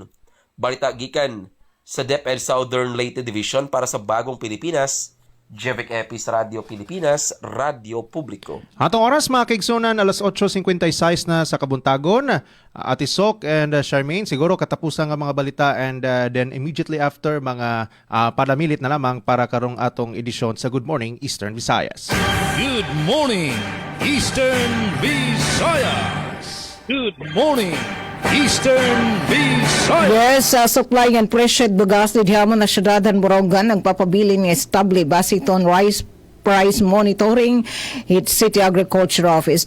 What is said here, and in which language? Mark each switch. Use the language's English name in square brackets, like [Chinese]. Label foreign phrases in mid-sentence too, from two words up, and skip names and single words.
[Cebuano] Balita gikan sa DepEd Southern Leyte Division para sa Bagong Pilipinas, Jevic Epis, Radio Pilipinas, Radio Publiko. Atong oras mga kaigsunan, alas 8:56 na sa kabuntagon. Ate Sok and Charmaine, siguro katapusan nga mga balita [English] and then immediately after [Cebuano] mga padamilit na lamang para karong atong edisyon sa Good Morning Eastern Visayas. [English] Good morning, Eastern Visayas. Good morning, Eastern Visayas. Yes, supply and pressured [Waray] bugas di dihamon na syudadan Borongan nagpapabilin nga estable base ton [English] rice price monitoring [Waray] hit City Agriculture Office.